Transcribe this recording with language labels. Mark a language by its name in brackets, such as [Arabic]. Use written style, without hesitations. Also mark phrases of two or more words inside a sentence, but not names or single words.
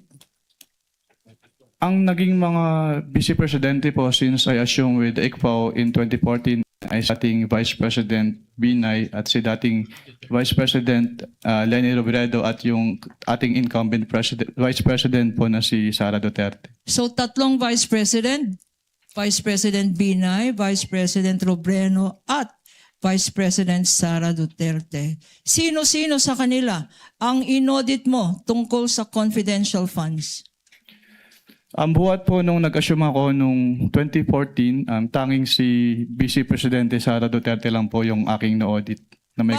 [Filipino] Ang naging mga Vice Presidente po [English] since I assumed with the ICFAO in 2014 [Filipino] ay si dating Vice President Binay at si dating Vice President Leni Robredo at yung ating incumbent Vice President po na si Sara Duterte. [English] So 3 vice president, [Filipino] Vice President Binay, Vice President Robredo at Vice President Sara Duterte. Sino-sino sa kanila ang inaudit mo tungkol sa [English] confidential funds? [Filipino] Ang buhat po nung nag-assume ako nung 2014, tanging si Vice Presidente Sara Duterte lang po yung aking na-audit na may